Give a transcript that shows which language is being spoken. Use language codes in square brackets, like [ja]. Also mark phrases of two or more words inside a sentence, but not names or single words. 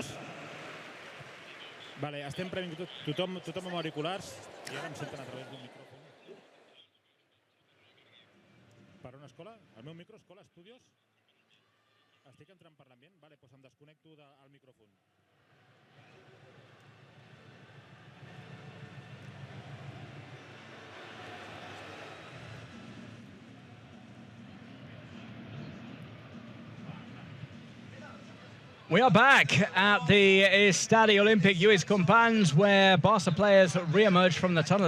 [ca] Vale, estem previnguts tothom amb auriculars i ara em senten a través d'un micròfon. Per una escola? El meu micro, escola, estudios? Estic entrant per l'ambient? Vale, doncs em desconnecto del micròfon. [en] We are back at the Estadio Olímpic Lluís Companys, where Barca players re-emerge from the tunnel.